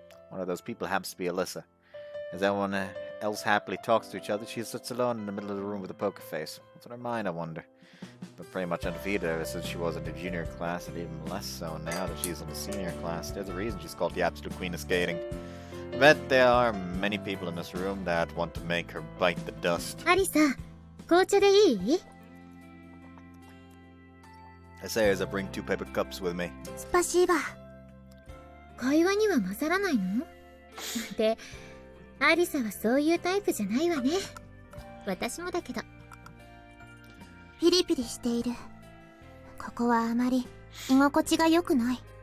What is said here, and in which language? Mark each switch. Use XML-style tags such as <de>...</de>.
<en>One of those people happens to be Alyssa. As everyone else happily talks to each other, she sits alone in the middle of the room with a poker face. What's on her mind, I wonder? But pretty much undefeated ever since she was in the junior class, and even less so now that she's in the senior class. There's a reason she's called the absolute queen of skating. I bet there are many people in this room that want to make her bite the dust.</en> <ja>Arisa, 紅茶でいい?</ja> <en>I say as I bring 2 paper cups with me.</en> <ja>スパシーバ。会話には混ざらないの？で、アリサはそういうタイプじゃないわね。私もだけど。ピリピリしている。ここはあまり居心地が良くない。</ja>